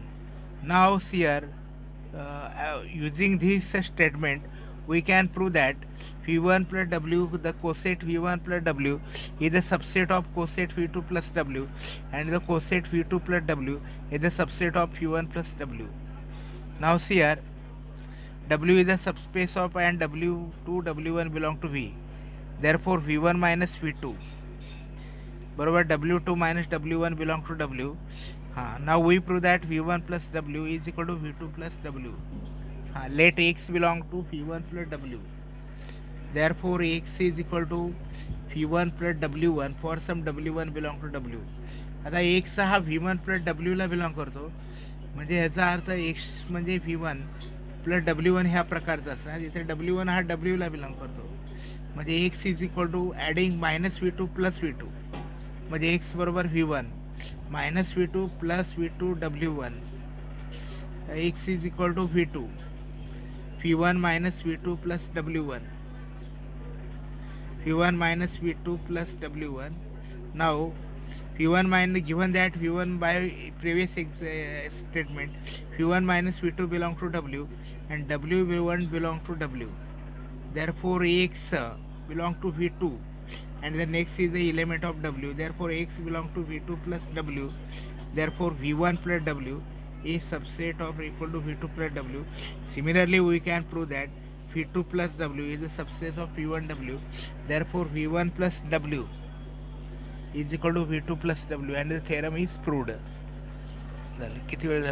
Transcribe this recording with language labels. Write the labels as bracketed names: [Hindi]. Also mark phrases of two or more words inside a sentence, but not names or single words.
[English] Now here using this statement we can prove that V1 plus W, the coset V1 plus W is a subset of coset V2 plus W, and the coset V2 plus W is a subset of V1 plus W. Now see here, W is a subspace of and W2 W1 belong to V. Therefore V1 minus V2 बराबर W2 minus W1 belong to W. Now we prove that V1 plus W is equal to V2 plus W. Let X belong to V1 plus W. Therefore X is equal to V1 plus W1 for some W1 belong to W. [Marathi] आता X हा [English] V1 plus W [Marathi] ला बिलॉंग करतो, म्हणजे याचा अर्थ X म्हणजे [English] V1 plus W1 [Marathi] ह्या प्रकारचा असणार, जिथे W1 हा W ला बिलॉंग करतो. [English] म्हणजे x is equal to adding minus v two plus v two, [Marathi] म्हणजे x बरोबर [English] v1 minus v2 plus v2 w1, x is equal to v2 v1 minus v2 plus w1, v1 minus v2 plus w1. Now v1 minus, given that v1 by previous statement v1 minus v2 belong to w and w1 belong to w, therefore x belong to v2 and the next is the element of w, therefore x belong to v2 plus w, therefore v1 plus w is subset of or equal to v2 plus w. Similarly, we can prove that v2 plus w is a subset of v1 w, therefore v1 plus w is equal to v2 plus w and the theorem is proved. [Marathi] किती वेळ झाला?